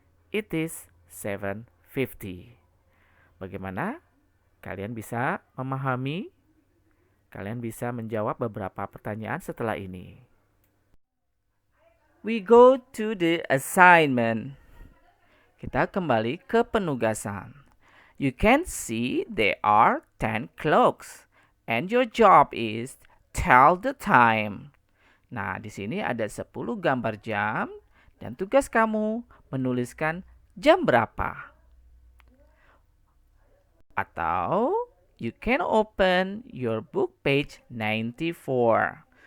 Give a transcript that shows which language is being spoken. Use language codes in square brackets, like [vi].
[en] It is 7:50. [id] Bagaimana? Kalian bisa memahami? Kalian bisa menjawab beberapa pertanyaan setelah ini. [en] We go to the assignment. [id] Kita kembali ke penugasan. [en] You can see there are 10 clocks and your job is tell the time. [id] Nah, di sini ada 10 gambar jam dan tugas kamu menuliskan jam berapa. Atau [en] you can open your book page 94.